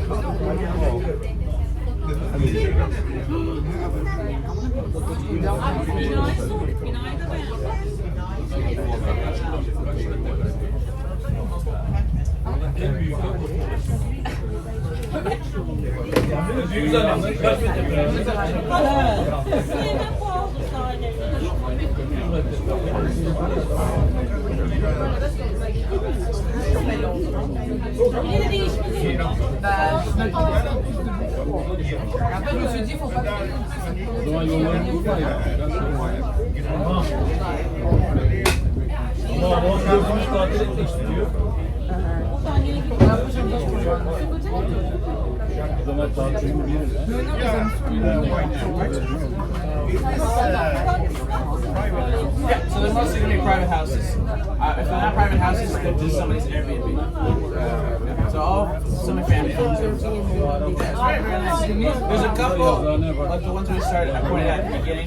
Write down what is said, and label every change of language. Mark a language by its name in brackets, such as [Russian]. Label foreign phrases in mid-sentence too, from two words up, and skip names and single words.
[Turkish] En büyük büyük zaten kaç metre? [French] Après, je me suis dit, faut pas que [Turkish] Ama babam gözümüz tatil etmek istiyor. O zaman tatilini biliriz. [English] Yeah, so they're mostly gonna be private houses. If they're not private houses, they're just somebody's Airbnb. So all semi-family homes. Yeah, it's very, very nice. There's a couple, like the ones we started, I pointed out at the beginning.